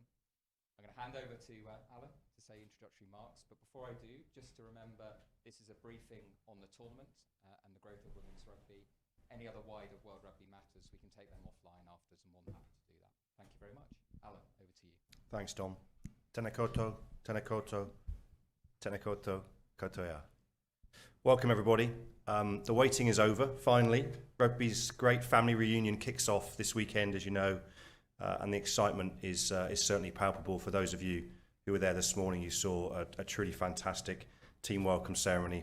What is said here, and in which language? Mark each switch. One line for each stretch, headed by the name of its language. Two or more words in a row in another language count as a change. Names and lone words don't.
English: I'm going to hand over to Alan to say introductory remarks. But before I do, just to remember, this is a briefing on the tournament and the growth of women's rugby. Any other wider World Rugby matters, we can take them offline afterwards. I'm more than happy to do that. Thank you very much. Alan, over to you. Thanks, Dom.
Māori: Tēnā koutou, tēnā koutou, tēnā koutou, katoa.
English: Welcome, everybody. The waiting is over, finally. Rugby's great family reunion kicks off this weekend, as you know, and the excitement is certainly palpable. For those of you who were there this morning, you saw a truly fantastic team welcome ceremony.